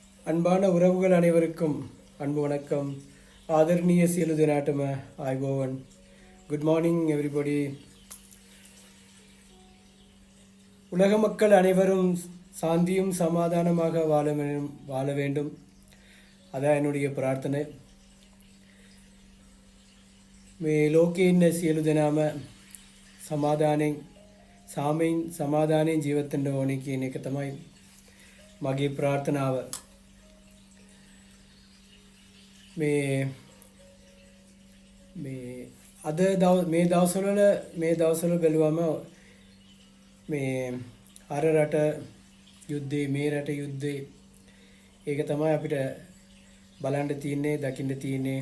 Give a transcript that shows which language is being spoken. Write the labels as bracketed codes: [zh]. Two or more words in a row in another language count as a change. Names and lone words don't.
[ta] அன்பான உறவுகள் அனைவருக்கும் அன்பு வணக்கம். [si] ஆதரணீய සියලු දෙනාටම ආයුබෝවන්. [en] Good morning everybody. [ta] உலக மக்கள் அனைவரும் சாந்தியும் சமாதானமாக வாழ வேண்டும். அதான் என்னுடைய பிரார்த்தனை. [si] මේ ලෝකේ ඉන්න සියලු දෙනාම සමාදානෙන් සාමයෙන් සමාදානෙන් ජීවත් වෙන්න ඕනේ කියන එක තමයි මගේ ප්‍රාර්ථනාව. මේ දවස්වල බැලුවම මේ අර රට යුද්ධේ මේ රට යුද්ධේ ඒක තමයි අපිට බලන්න තියෙන්නේ, දකින්න තියෙන්නේ.